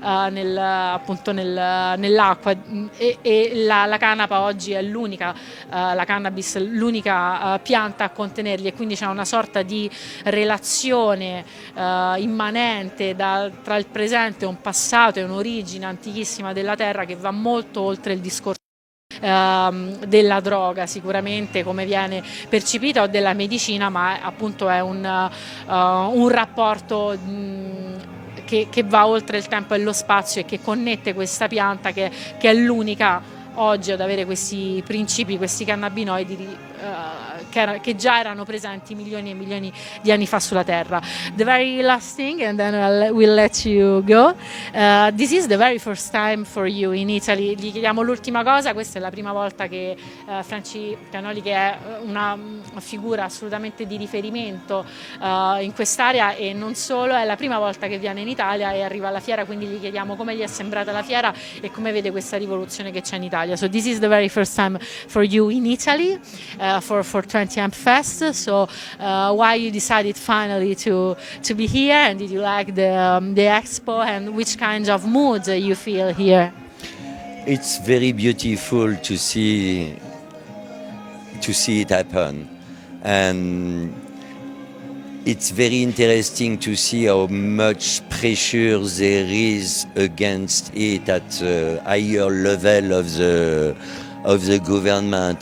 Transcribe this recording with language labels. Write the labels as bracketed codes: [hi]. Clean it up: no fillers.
[it] nell'acqua, e la canapa oggi è l'unica, la cannabis l'unica pianta a contenerli, e quindi c'è una sorta di relazione immanente tra il presente, un passato e un'origine antichissima della Terra che va molto oltre il discorso della droga, sicuramente, come viene percepita, o della medicina, ma appunto è un rapporto che va oltre il tempo e lo spazio, e che connette questa pianta che è l'unica oggi ad avere questi principi, questi cannabinoidi che già erano presenti milioni e milioni di anni fa sulla Terra. [en] The very last thing, and then we'll let you go. This is the very first time for you in Italy. [it] Gli chiediamo l'ultima cosa. Questa è la prima volta che Franci Canoli, che è una figura assolutamente di riferimento in quest'area, e non solo, è la prima volta che viene in Italia e arriva alla fiera, quindi gli chiediamo come gli è sembrata la fiera e come vede questa rivoluzione che c'è in Italia. [en] So this is the very first time for you in Italy for 20 Amp Fest. So why you decided finally to be here, and did you like the expo, and which kinds of moods you feel here? It's very beautiful to see it happen, and it's very interesting to see how much pressure there is against it at a higher level of the government.